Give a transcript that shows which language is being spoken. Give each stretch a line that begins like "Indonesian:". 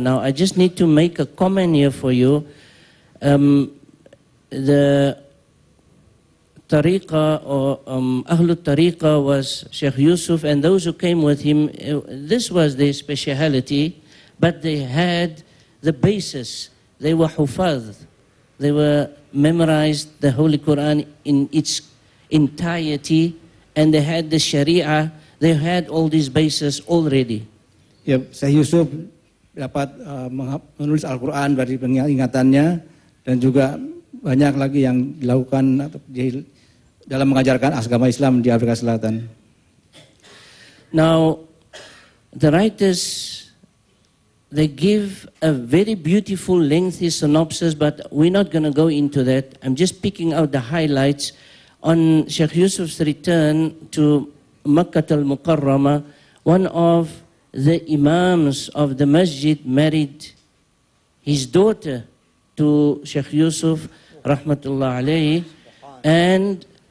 English: Now I just need to make a comment here for you. The tariqah or Ahlul tariqah was Sheikh Yusuf and those who came with him. This was their speciality. but they had the basis. They were hufaz. They were memorized the Holy Quran in its entirety, and they had the Sharia. They had all these bases already.
Indonesian: Ya, Syekh Yusuf dapat menulis Al-Quran dari pengingatannya, dan juga banyak lagi yang dilakukan dalam mengajarkan agama Islam di Afrika Selatan.
English: Now, the writers, they give a very beautiful lengthy synopsis, but we're not going to go into that. I'm just picking out the highlights. On Sheikh Yusuf's return to Makkah al-Mukarramah, one of the imams of the masjid married his daughter to Sheikh Yusuf, rahmatullah alayhi, and